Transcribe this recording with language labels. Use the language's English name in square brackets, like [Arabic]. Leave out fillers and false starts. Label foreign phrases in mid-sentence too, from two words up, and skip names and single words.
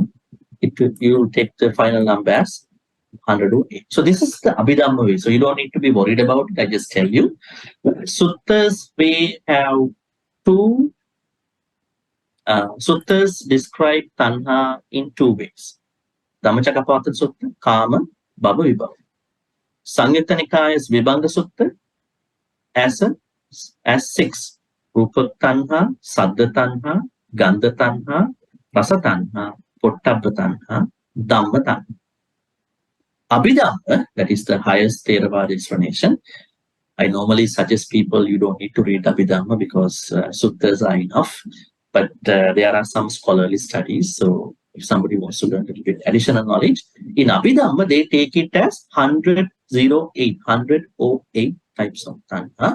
[English] You will take the final number as 108. So this is the Abhidhamma way. So you don't need to be worried about it. I just tell you. Suttas, we have 2 suttas describe Tanha in 2 ways. [Pali] Dhammacakkapavatthana Sutta, Kama, Bhava, Vibhava. [English] Samyutta Nikaya's Vibhanga Sutta as 6. [Pali] Rupa Tanha, Saddha Tanha, Gandha Tanha, Rasa Tanha, Pottabha Tanha, Dhamma Tanha. [English] Abhidhamma, that is the highest Theravada explanation. I normally suggest people you don't need to read Abhidhamma because suttas are enough. But there are some scholarly studies. So if somebody wants to learn a little bit additional knowledge, in Abhidhamma, they take it as 108 types of Tanha.